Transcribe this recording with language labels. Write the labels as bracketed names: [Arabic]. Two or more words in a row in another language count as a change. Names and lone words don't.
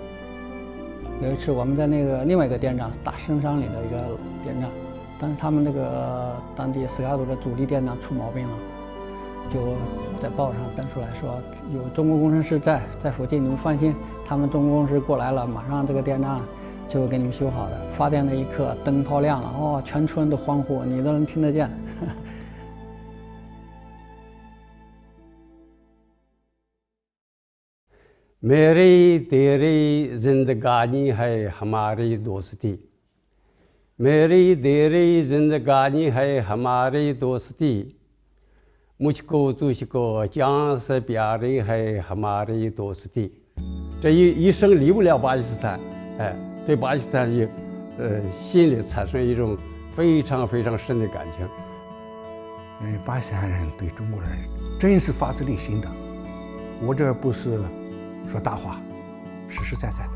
[Chinese] 有一次我们在那个另外一个店长，大深山里的一个店长，但是他们那个当地斯卡杜的主力店长出毛病了，就在报上登出来说有中国工程师在附近，你们放心，他们中国工程师过来了，马上这个店长就会给你们修好的。发电那一刻，灯泡亮了，哦，全村都欢呼，你都能听得见。 [Hindi] मेरी तेरी जिंदगानी है हमारी दोस्ती, मेरी तेरी जिंदगानी है हमारी दोस्ती, मुझको तुझको जान से प्यारी है हमारी दोस्ती。 [Chinese] 这一生离不了巴基斯坦，对巴基斯坦也心里产生一种非常非常深的感情。巴基斯坦人对中国人真是发自内心的，我这不是说大话，实实在在的。